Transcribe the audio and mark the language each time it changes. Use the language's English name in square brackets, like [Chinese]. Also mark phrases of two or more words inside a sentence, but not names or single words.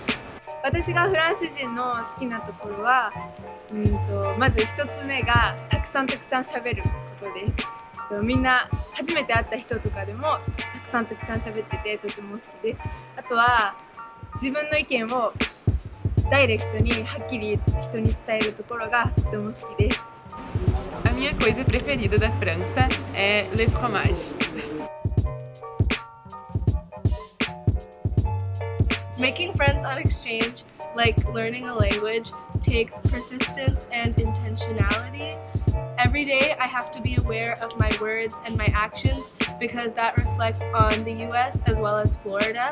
[Japanese] 私がフランス人の好きなところは、まず一つ目がたくさん喋ることです。みんな初めて会った人とかでもたくさん喋っててとても好きです。あとは自分の意見をダイレクトにはっきり人に伝えるところがとても好きです。 [Portuguese] A minha coisa preferida da França é [French] le fromage. [English] Making friends on exchange, like learning a language, takes persistence and intentionality. Every day I have to be aware of my words and my actions because that reflects on the US as well as Florida.